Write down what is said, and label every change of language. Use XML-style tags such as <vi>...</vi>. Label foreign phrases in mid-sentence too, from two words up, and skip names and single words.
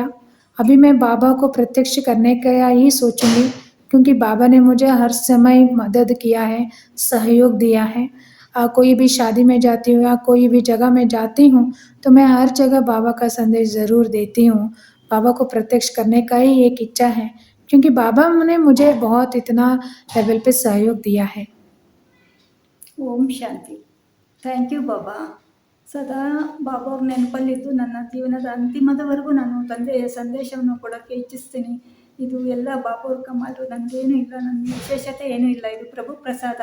<hi>अभी मैं बाबा को प्रत्यक्ष करने का ही सोचूंगी, क्योंकि बाबा ने मुझे हर समय मदद किया है, सहयोग दिया है. कोई भी शादी में जाती हूँ या कोई भी जगह में जाती हूँ तो मैं हर जगह बाबा का संदेश ज़रूर देती हूँ. बाबा को प्रत्यक्ष करने का ही एक इच्छा है, क्योंकि बाबा ने मुझे बहुत इतना लेवल पे सहयोग दिया है. ओम शांति.</hi> <en>thank you Baba.</en> <kn>ಸದಾ ಬಾಬಾ ಅವ್ರ ನೆನಪಲ್ಲಿದ್ದು ನನ್ನ ಜೀವನದ ಅಂತಿಮದವರೆಗೂ ನಾನು ತಂದೆಯ ಸಂದೇಶವನ್ನು ಕೊಡೋಕ್ಕೆ ಇಚ್ಛಿಸ್ತೀನಿ. ಇದು ಎಲ್ಲ ಬಾಬಾ ಅವ್ರ ಕಮಾಲು. ನನಗೇನೂ ಇಲ್ಲ, ನನ್ನ ವಿಶೇಷತೆ ಏನೂ ಇಲ್ಲ, ಇದು ಪ್ರಭು ಪ್ರಸಾದ.</kn>